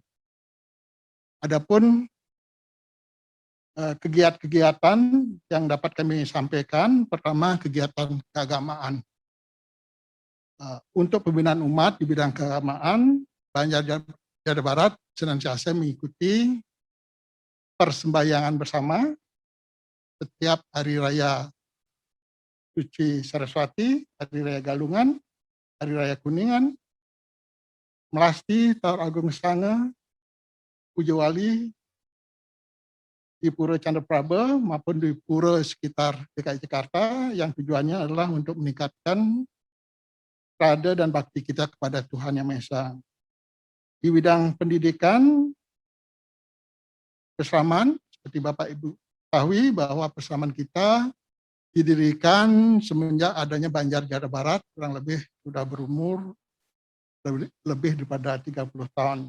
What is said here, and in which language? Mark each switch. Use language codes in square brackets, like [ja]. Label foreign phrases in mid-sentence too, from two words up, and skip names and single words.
[id] Adapun kegiatan yang dapat kami sampaikan, pertama kegiatan keagamaan. Untuk pembinaan umat di bidang keagamaan, Banjar Jakarta Barat senantiasa mengikuti persembahyangan bersama setiap hari raya Suci Saraswati, hari raya Galungan, hari raya Kuningan, Melasti, Tahun Agung Sanga, Puja Wali, di Pura Candrapraba maupun di pura sekitar DKI Jakarta, yang tujuannya adalah untuk meningkatkan rada dan bakti kita kepada Tuhan Yang Maha Esa. Di bidang pendidikan, Persamaan, seperti Bapak Ibu ketahui bahwa Persamaan kita didirikan semenjak adanya Banjar Jakarta Barat, kurang lebih sudah berumur lebih daripada 30 tahun.